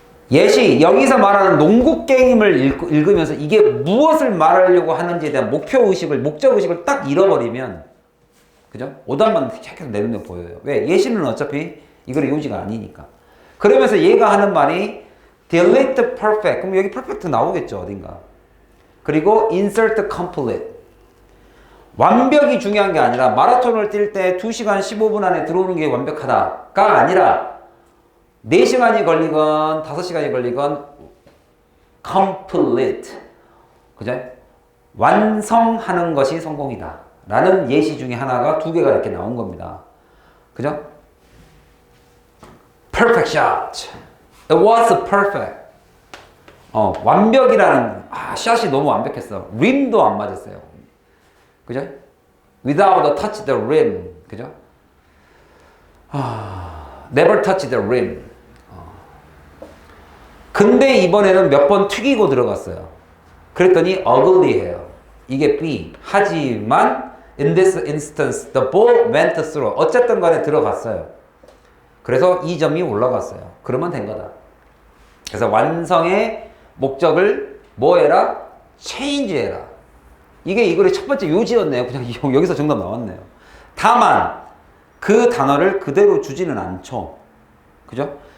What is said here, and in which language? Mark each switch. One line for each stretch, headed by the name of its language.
Korean: 예시, 여기서 말하는 농구 게임을 읽으면서 이게 무엇을 말하려고 하는지에 대한 목적 의식을 딱 잃어버리면, 그죠? 오답만 계속 내 눈에 보여요. 왜? 예시는 어차피 이거의 요지가 아니니까. 그러면서 얘가 하는 말이
English: delete perfect.
Korean: 그럼 여기 perfect 나오겠죠, 어딘가. 그리고
English: insert complete.
Korean: 완벽이 중요한 게 아니라 마라톤을 뛸 때 2시간 15분 안에 들어오는 게 완벽하다가 아니라 4시간이 걸리건 5시간이 걸리건 complete. 그죠? 완성하는 것이 성공이다. 라는 예시 중에 하나가 2개가 이렇게 나온 겁니다. 그죠?
English: Perfect shot. It was perfect.
Korean: 완벽이라는, 샷이 너무 완벽했어. 림도 안 맞았어요. 그죠?
English: Without a touch the rim.
Korean: 그죠?
English: Never touch the rim.
Korean: 근데 이번에는 몇 번 튀기고 들어갔어요. 그랬더니 ugly해요. 이게 B. 하지만
English: in this instance the ball went through.
Korean: 어쨌든 간에 들어갔어요. 그래서 2점이 올라갔어요. 그러면 된 거다. 그래서 완성의 목적을 뭐 해라? change 해라. 이게 이 글의 첫 번째 요지였네요. 그냥 여기서 정답 나왔네요. 다만 그 단어를 그대로 주지는 않죠. 그죠?